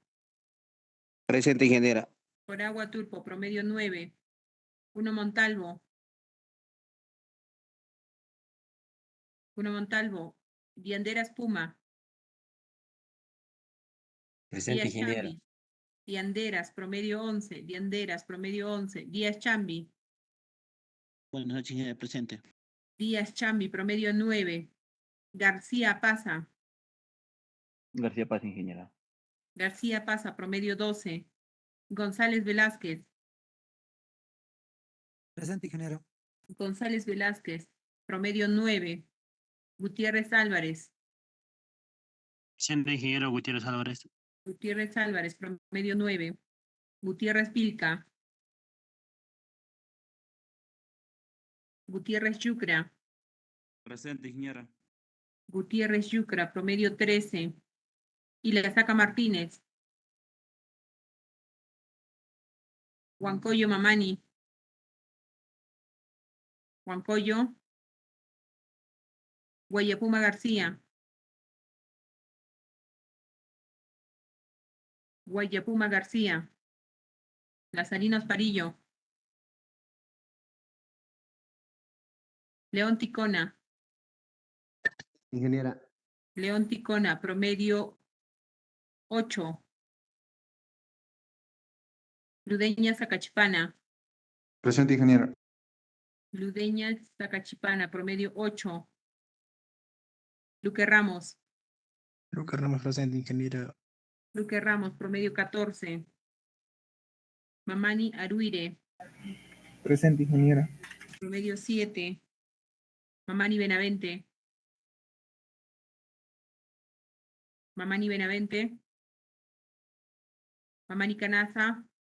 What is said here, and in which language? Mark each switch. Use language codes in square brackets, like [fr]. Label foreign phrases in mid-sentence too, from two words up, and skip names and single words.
[es] Presente, ingeniera. Coragua Turpo, promedio 9. Uno Montalvo. Vianderas Puma. Presente, Díaz ingeniera. Chambi. Vianderas, promedio 11. Vianderas, promedio 11. Díaz Chambi. Buenas noches, ingeniera. Presente. Díaz Chambi, promedio 9. García Pasa. García Paz, ingeniera. García Pasa, promedio 12. González Velázquez. Presente, ingeniero. González Velázquez, promedio 9. Gutiérrez Álvarez. Presente, ingeniero Gutiérrez Álvarez. Gutiérrez Álvarez, promedio 9. Gutiérrez Pilca. Gutiérrez Yucra. Presente, ingeniera. Gutiérrez Yucra, promedio 13. Y la saca Martínez. Huancoyo Mamani. Huancoyo. Guayapuma García. Guayapuma García. Las Salinas Parillo. León Ticona. Ingeniera. León Ticona, promedio 8. Ludeña Zacachipana. Presente, ingeniera. Ludeña Zacachipana, promedio 8. Luque Ramos. Luque Ramos, presente, ingeniera. Luque Ramos, promedio 14. Mamani Aruire, Presente, ingeniera. promedio 7. Mamani Benavente. Mamani Benavente. Mamani Canaza.